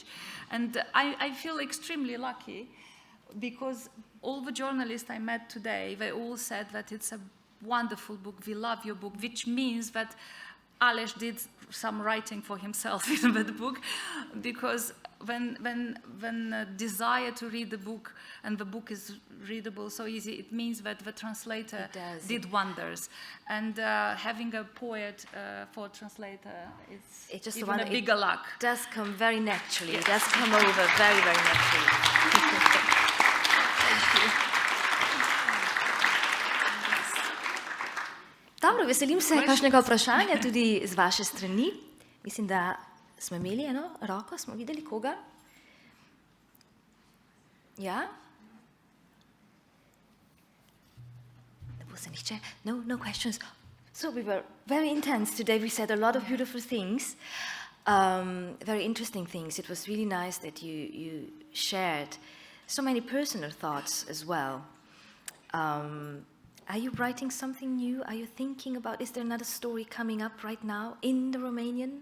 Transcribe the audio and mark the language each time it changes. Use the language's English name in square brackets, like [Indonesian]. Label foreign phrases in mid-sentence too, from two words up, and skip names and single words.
[English] And I feel extremely lucky, because all the journalists I met today, they all said that it's a wonderful book, we love your book, which means that Aleš did some writing for himself in that book, because when a desire to read the book, and the book is readable so easy, it means that the translator did wonders. And having a poet for translator is just even a bigger luck. It does come very naturally. Yes. It does come over very, very naturally. [Slovenian] Dobro, veselim se kakšnega vprašanja tudi z vaše strani. Mislim, da smo imeli eno roko, smo videli koga. Ja? Ne bo se nihče? [English] No questions. So we were very intense today. We said a lot of beautiful things, very interesting things. It was really nice that you shared so many personal thoughts as well. Are you writing something new? Are you thinking about, is there another story coming up right now in the Romanian?